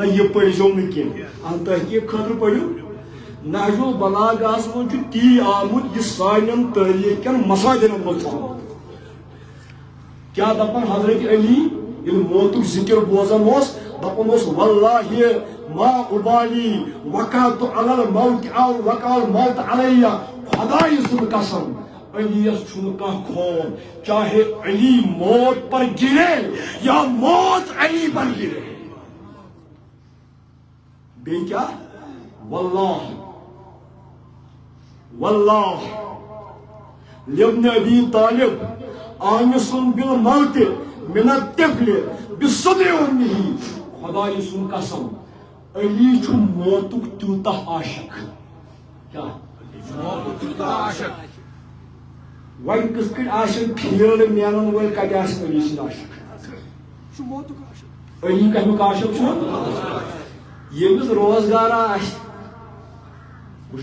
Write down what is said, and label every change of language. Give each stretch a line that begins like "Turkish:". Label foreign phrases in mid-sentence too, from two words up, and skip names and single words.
Kashmiri: یہِ پٔرۍزیو نہٕ کینٛہہ اَتھ تحقیق خٲطرٕ پٔرِو نہج البلاغہس منٛز چھُ تی آمُت یہِ سانٮ۪ن تٲریٖخ کٮ۪ن مسادِرن منٛز چھُ آمُت کیا دپان حضرت علی ییٚلہِ موتُک ذِکر بوزان اوس دپان اوس
Arabic: واللہ ما ابالی وقعت علی الموت او وقع الموت علیہ
Kashmiri: خدایہِ سُنٛد قسم علیس چھُنہٕ کانٛہہ خوف
Urdu: چاہے علی موت پر گرے
Kashmiri: یا موت علی پر گرے بیٚیہِ کیا
Arabic: واللہ واللہ لابن ابی طالب آنس بالموت من الطفل بصدر امه
Kashmiri: خدای سن قسم علی چھُ موتُک تیوٗتاہ عاشق کیا موتُک تیوٗتاہ عاشق وۄنۍ کِتھ کٔنۍ آسن پھیرٕ مینن وٲلۍ کتہِ آسن علی سٕنٛدۍ عاشق موتُک عاشق علی کمیُک عاشق چھُ ییٚمِس روزگار آسہِ بہٕ